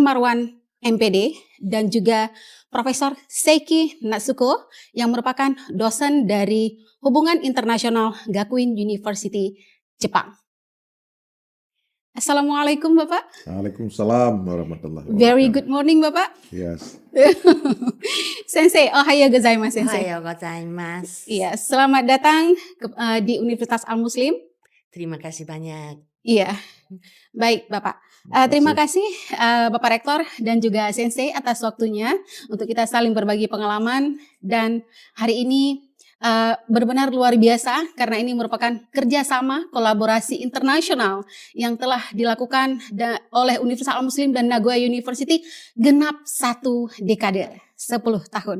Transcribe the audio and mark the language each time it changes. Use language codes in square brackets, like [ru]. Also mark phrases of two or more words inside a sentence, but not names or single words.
[id] Marwan MPD, dan juga Profesor Seiki Natsuko yang merupakan dosen dari Hubungan Internasional Gakuin University, Jepang. Assalamualaikum Bapak. [ar] وعليكم السلام ورحمة الله وبركاته. [en] Very good morning Bapak. Yes. [ja] 先生、おはようございます先生. おはようございます. [id] Iya, selamat datang di Universitas Al-Muslim. Terima kasih banyak. Iya, baik Bapak. Terima kasih Bapak Rektor dan juga Sensei atas waktunya untuk kita saling berbagi pengalaman. Dan hari ini benar-benar luar biasa karena ini merupakan kerjasama kolaborasi internasional yang telah dilakukan oleh Universitas Al-Muslim dan Nagoya University genap 1 dekade, 10 tahun.